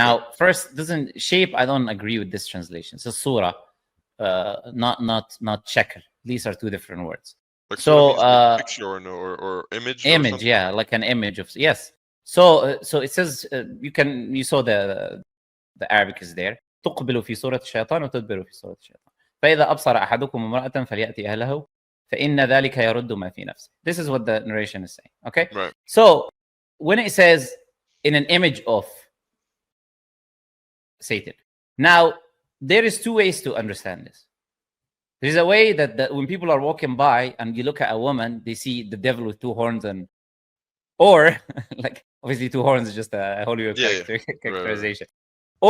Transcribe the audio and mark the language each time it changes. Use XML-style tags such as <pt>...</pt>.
<en>Now, first, doesn't shape. I don't agree with this translation. So surah, not shakl. These are two different words. Like, so like picture or image. Image, yeah, like an image of, yes. So it says you saw the Arabic is there.</en> <ar>تقبل في صورة الشيطان وتدبر في صورة الشيطان. فإذا أبصر أحدكم امرأة فليأتي أهله فإن ذلك يرد ما في نفسه.</ar> <en>This is what the narration is saying. Okay. Right. So when it says in an image of Satan, now there is two ways to understand this. There is a way that when people are walking by and you look at a woman, they see the devil with two horns, or like, obviously two horns is just a Hollywood characterization. Right.</en>